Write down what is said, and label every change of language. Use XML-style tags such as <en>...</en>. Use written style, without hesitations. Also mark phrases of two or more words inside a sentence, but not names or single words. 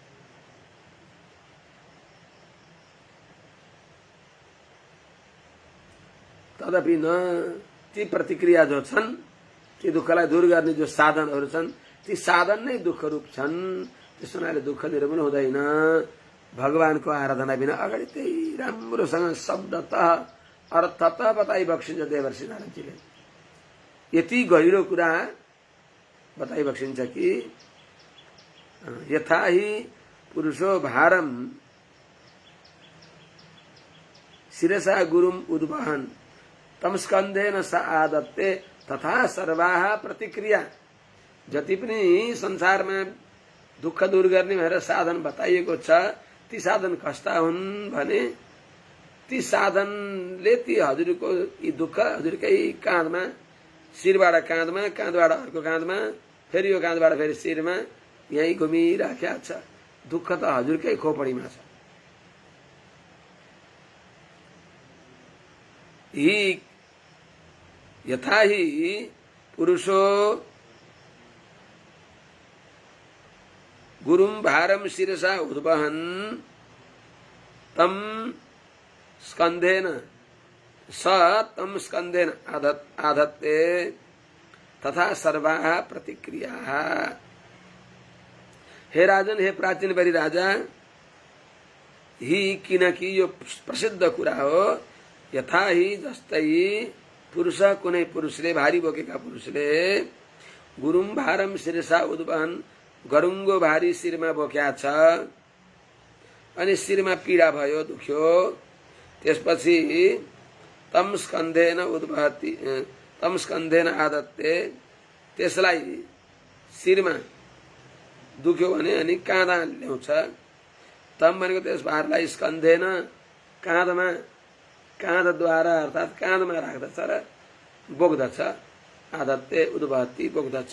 <sa>तदपि न,</sa> <ne>ती प्रतिक्रिया जो छन्, ती दुःखलाई दूर गर्ने जो साधनहरू छन्, ती साधन नै दुःख रूप छन्। त्यस हुनाले दुःख निर्मूल हुँदैन। भगवानको आराधना बिना अगाडि त्यही राम्रोसँग</ne> <sa>शब्दतः अर्थतः</sa> <ne>बताइ बक्सिन्छ देवर्षि नारदजीले। यति गहिरो कुरा बताइ बक्सिन्छ कि</ne> <sa>यथा हि पुरुषो भारम शिरसा गुरुम उद्वहन् तम स्कन्धेन स आदत्ते तथा सर्वाः प्रतिक्रिया।</sa> <ne>जति पनि संसारमा दुःख दूर गर्ने भनेर साधन बताइएको छ, ती साधन कस्ता हुन् भने ती साधनले ती हजुरको यी दुःख हजुरकै काँधमा, शिरबाट काँधमा, काँधबाट अर्को काँधमा, फेरि यो काँधबाट फेरि शिरमा यहीँ घुमिराखेको छ। दुःख त हजुरकै खोपडीमा छ।</ne> <sa>यथा हि पुरुषो गुरुम भारम शिरसा उद्वहन तम स्कंधेन स तम स्कंधेन आधत्ते तथा सर्वा प्रतिक्रिया।</sa> <ne>हे राजन, हे प्राचीन बरी राजा, ही किनकि यो प्रसिद्ध कुरा हो। यथा ही जस्तै पुरुष कुनै पुरुषले, भारी बोकेका पुरुषले</ne> <sa>गुरुम भारम शिरसा उद्वहन,</sa> <ne>गरुङ्गो भारी शिरमा बोक्या छ अनि शिरमा पीडा भयो, दुख्यो, त्यसपछि</ne> <sa>तम स्कन्धेन उद्वहति तम स्कन्धेन आदत्ते,</sa> <ne>त्यसलाई शिरमा दुख्यो भने अनि काँधा ल्याउँछ। तम भनेको त्यस भारलाई स्कन्धेन, काँधमा, काँधद्वारा अर्थात् काँधमा राख्दछ र बोक्दछ।</ne> <sa>आदत्ते उद्वहति,</sa> <ne>बोक्दछ।</ne>